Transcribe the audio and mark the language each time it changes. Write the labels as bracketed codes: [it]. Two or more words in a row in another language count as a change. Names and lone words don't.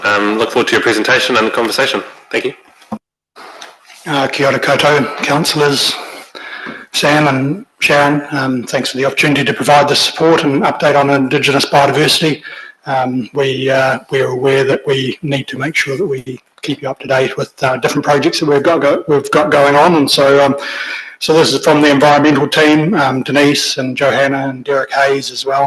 [en] Look forward to your presentation and the conversation. Thank you. [mi] Kia ora koutou, [en] councillors, Sam and Sharon. Thanks for the opportunity to provide this support and update on Indigenous biodiversity. We are aware that we need to make sure that we keep you up to date with different projects that we've got going on, and so this is from the environmental team, Denise and Johanna and Derek Hayes as well.